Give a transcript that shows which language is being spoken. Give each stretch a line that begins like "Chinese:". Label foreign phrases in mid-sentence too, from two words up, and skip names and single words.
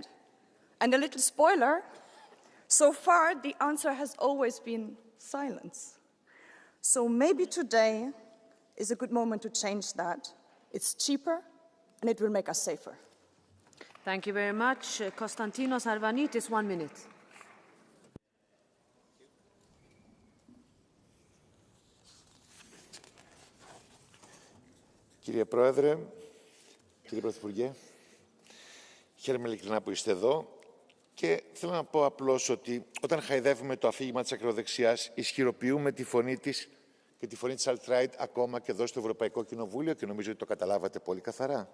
English: And a little spoiler, so far the answer has always been silence. So maybe today is a good moment to change that. It's cheaper and it will make us safer. Thank you very much. Konstantinos Arvanitis, 1 minute.
Greek: Κύριε Πρόεδρε, κύριε Πρωθυπουργέ, χαίρομαι ειλικρινά που είστε εδώ και θέλω να πω απλώς ότι όταν χαϊδεύουμε το αφήγημα της ακροδεξιάς, ισχυροποιούμε τη φωνή της και τη φωνή της alt-right ακόμα και εδώ στο Ευρωπαϊκό Κοινοβούλιο και νομίζω ότι το καταλάβατε πολύ καθαρά.